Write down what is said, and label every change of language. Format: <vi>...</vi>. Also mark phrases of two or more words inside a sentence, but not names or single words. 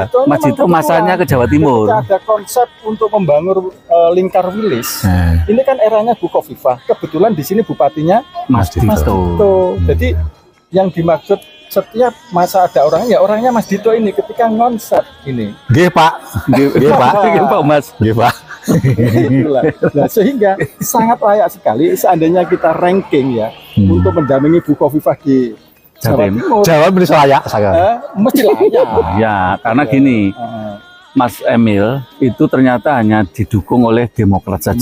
<id>Mas Dito masanya ke Jawa Timur. Ketika ada konsep untuk membangun lingkar wilis. Nah, Ini kan eranya Bu Khofifah. Kebetulan di sini bupatinya Mas Dito. Mas Dito. Dito. Jadi yang dimaksud setiap masa ada orangnya, orangnya Mas Dito ini ketika konsep ini.</id> <jv>nggih Pak. Nggih Pak. Nggih, Pak Mas. Nggih Pak.</jv> <id>Itulah. Nah, sehingga sangat layak sekali seandainya kita ranking ya untuk mendampingi Bu Khofifah di Jawa Jatim. Timur. Jawa bisa layak saya. Mesti layak. Ya, karena gini, Mas Emil itu ternyata hanya didukung oleh Demokrat saja.</id>